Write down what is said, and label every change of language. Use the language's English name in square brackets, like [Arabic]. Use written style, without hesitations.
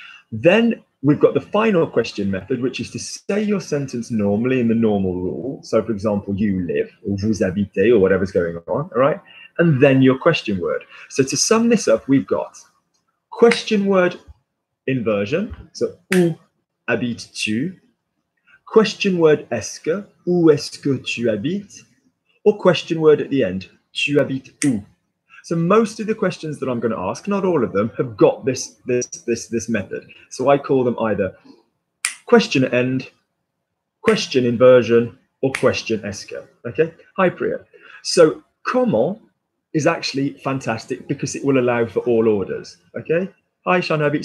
[English] Then we've got the final question method, which is to say your sentence normally in the normal rule. So, for example, you live, or [French] vous habitez, [English] or whatever's going on, all right? And then your question word. So to sum this up, we've got question word inversion. [French] So, où habites-tu? [English] Question word [French] est-ce que, où est-ce que tu habites? [English] Or question word at the end, [French] tu habites où? [English] So most of the questions that I'm going to ask, not all of them, have got this method. So I call them either question at end, question inversion, or question est-ce que. Okay. Hi Priya. So comment is actually fantastic because it will allow for all orders. Okay. Hi Shanabi.